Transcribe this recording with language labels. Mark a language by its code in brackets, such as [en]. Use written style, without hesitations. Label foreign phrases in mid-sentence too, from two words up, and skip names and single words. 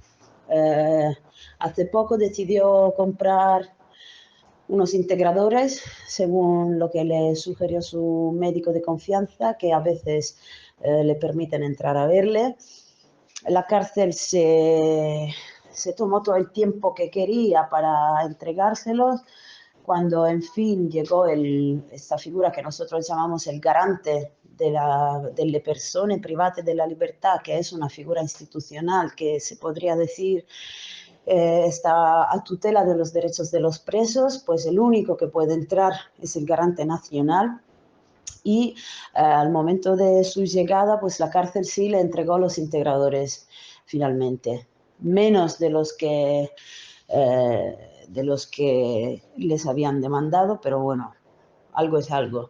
[es] Hace poco decidió comprar unos integradores, según lo que le sugirió su médico de confianza, que a veces le permiten entrar a verle. La cárcel se tomó todo el tiempo que quería para entregárselos. Cuando en fin llegó esta figura que nosotros llamamos el garante [it] delle persone private della libertà, [es] que es una figura institucional que se podría decir está a tutela de los derechos de los presos, pues el único que puede entrar es el garante nacional. Y al momento de su llegada, pues la cárcel sí le entregó los integradores finalmente, menos de los que les habían demandado, pero bueno, algo es algo.